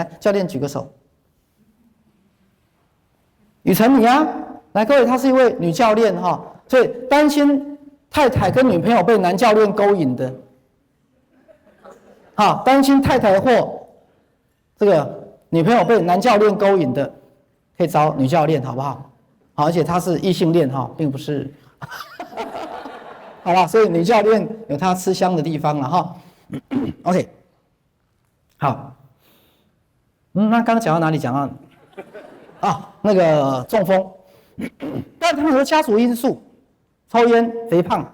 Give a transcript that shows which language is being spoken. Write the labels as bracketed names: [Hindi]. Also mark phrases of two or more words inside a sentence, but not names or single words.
[Chinese] 來，教練舉個手。雨辰你啊，來，各位，她是一位女教練所以擔心太太跟女朋友被男教練勾引的，擔心太太或這個女朋友被男教練勾引的，可以找女教練，好不好？好，而且她是異性戀並不是，好吧？所以女教練有她吃香的地方了哈。OK， 好，那剛剛講到哪裡？講到那個中風，但他們有家族因素，抽菸、肥胖。